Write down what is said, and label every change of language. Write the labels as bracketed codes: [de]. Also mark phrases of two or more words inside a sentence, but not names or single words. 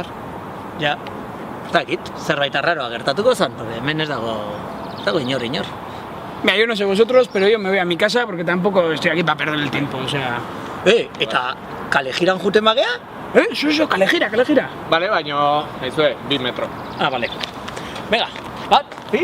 [eu] Ja, ez dakit, zerbait arraroa gertatuko zan, hemen ez dago inor. [es] Mira, yo no sé vosotros, pero yo me voy a mi casa porque tampoco estoy aquí para perder el tiempo, o sea... [eu] Eta kalejiran juten bagea? [es] Eso, kalejira. [eu] Bale, baino, aizue, 2 metro. [es] Ah, vale. Venga, [eu] bat, bi,